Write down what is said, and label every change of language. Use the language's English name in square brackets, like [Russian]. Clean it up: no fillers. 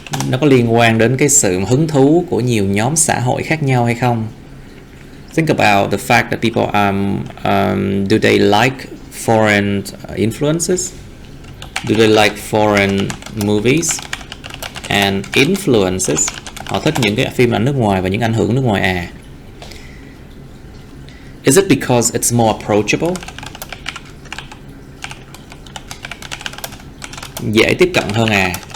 [Vietnamese] Nó có liên quan đến cái sự hứng thú của nhiều nhóm xã hội khác nhau hay không? [English] Think about the fact that people do they like foreign influences? Do they like foreign movies and influences? [Vietnamese] Họ thích những cái phim ảnh nước ngoài và những ảnh hưởng nước ngoài à? [English] Is it because it's more approachable? [Vietnamese] Dễ tiếp cận hơn à?